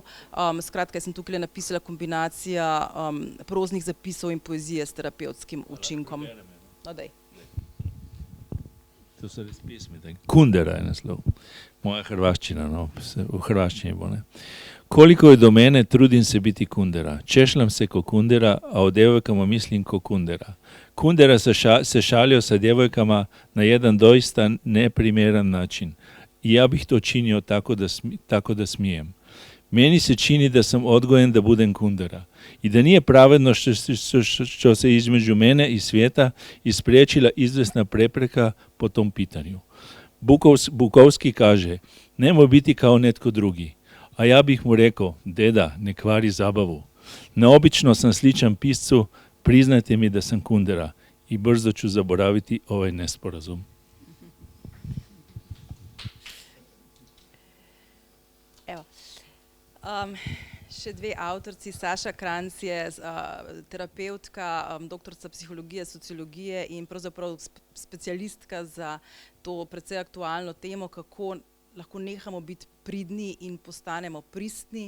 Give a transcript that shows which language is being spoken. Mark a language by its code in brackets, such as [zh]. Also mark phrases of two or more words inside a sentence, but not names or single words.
[sl] Skratka, sem tukaj napisala kombinacija proznih zapisov in poezije s terapevtskim učinkom. No, daj. To so res pesmi. Kundera je naslov. Moja hrvaščina, no, v hrvaščini bo, ne. Koliko je do mene, trudim se biti Kundera. [hr] Češljam se ko Kundera, a o djevojkama mislim ko Kundera. Kundera se šalio sa djevojkama na jedan doista neprimeran način. I ja bih to činio tako da smijem. Meni se čini da sam odgojen da budem Kundera i da nije pravedno što se između mene i svijeta ispriječila izvesna prepreka po tom pitanju. Bukovski kaže, nemoj biti kao netko drugi, a ja bih mu rekao, deda, ne kvari zabavu. Neobično sam sličan piscu, priznajte mi da sam Kundera i brzo ću zaboraviti ovaj nesporazum. [sl] Še 2 avtorci, Saša Kranjc je terapevtka, doktorica psihologije, sociologije in pravzaprav specialistka za to precej aktualno temo, kako lahko nehamo biti pridni in postanemo pristni.